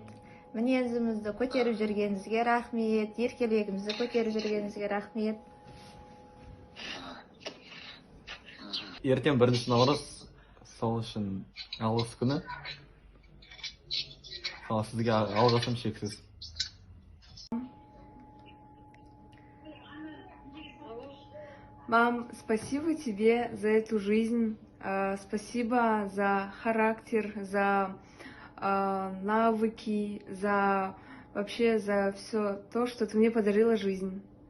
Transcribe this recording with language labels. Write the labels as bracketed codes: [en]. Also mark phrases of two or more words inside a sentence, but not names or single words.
[kk] Мінезімізді көтеріп жүргеніңізге рахмет. Еркелігімізді көтеріп жүргеніңізге рахмет. Ертең 1 наурыз, сол үшін алғыс күні. Сізге алғысым шексіз. [ru] Мам, спасибо тебе за эту жизнь, спасибо за характер, за навыки, за вообще за все то, что ты мне подарила жизнь.